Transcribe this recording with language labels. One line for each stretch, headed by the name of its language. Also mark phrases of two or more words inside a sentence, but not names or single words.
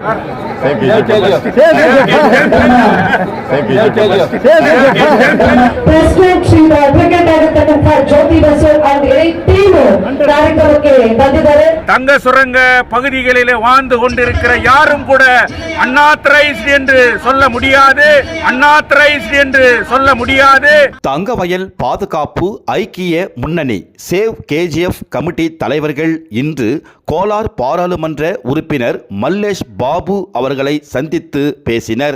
Kannada: ಪ್ರೆಸಿಡೆಂಟ್ ಶ್ರೀ ಅಡ್ವೊಕೇಟ್ ಆಗಿರ್ತಕ್ಕಂಥ ಜ್ಯೋತಿ ಬಸು
English: and team
Kannada: ಕಾರ್ಯಕ್ರಮಕ್ಕೆ ಬಂದಿದ್ದಾರೆ.
Tamil: தங்க சுரங்க பகுதிகளிலே வாழ்ந்து கொண்டிருக்கிற யாரும் கூட அன்ஆத்தரைஸ்ட் என்று சொல்ல முடியாது, அன்ஆத்தரைஸ்ட் என்று சொல்ல முடியாது. தங்கவயல் பாதுகாப்பு ஐக்கிய முன்னணி சேவ் கேஜிஎஃப் கமிட்டி தலைவர்கள் இன்று கோலார் பாராளுமன்ற உறுப்பினர் மல்லேஷ் பாபு அவர்களை சந்தித்து பேசினர்.